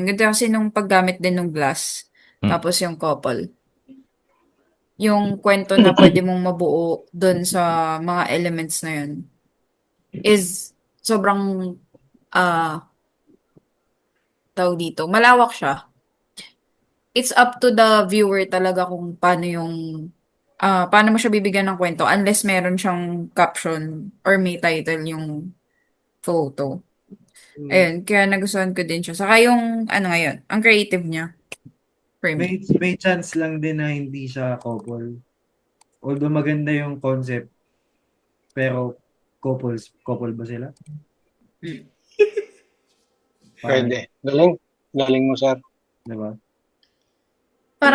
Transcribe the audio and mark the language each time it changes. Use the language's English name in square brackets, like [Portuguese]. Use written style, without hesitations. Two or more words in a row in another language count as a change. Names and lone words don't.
[Filipino] Ang ganda kasi nung paggamit din ng glass. Tapos yung couple. Yung kwento na pwede mong mabuo dun sa mga elements na yun is sobrang tawag dito. Malawak siya. [English] It's up to the viewer [Filipino] talaga kung paano mo siya bibigyan ng kwento unless meron siyang [English] caption or [Filipino] may title yung photo. Ayun, kaya nagustuhan ko din siya. Saka yung, ano ngayon, ang creative niya. [English] For me. [Filipino] May chance lang din na hindi siya couple. Although maganda yung concept, pero couple ba sila? Pwede. Galing mo, sir. Diba? Parang